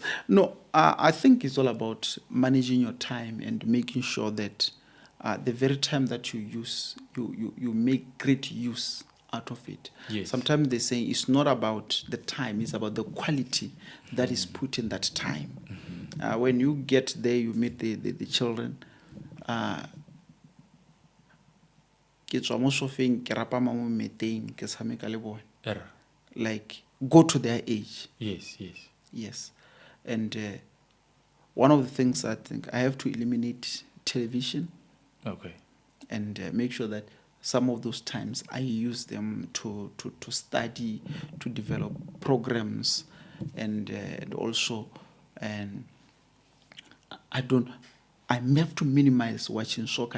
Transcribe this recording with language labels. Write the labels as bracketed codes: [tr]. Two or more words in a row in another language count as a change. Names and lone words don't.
[en] No, I think it's all about managing your time and making sure that the very time that you use, you make great use out of it. Yes. Sometimes they say it's not about the time, it's about the quality that is put in that time. When you get there, you meet the children. [tn] Ke tswa mo sofeng ke rapama mo meteng ke tshameka le bone. [en] Like go to their age. Yes. And one of the things I think I have to eliminate television. Okay. And make sure that some of those times I use them to study, to develop programs, and also, and I have to minimize watching soccer.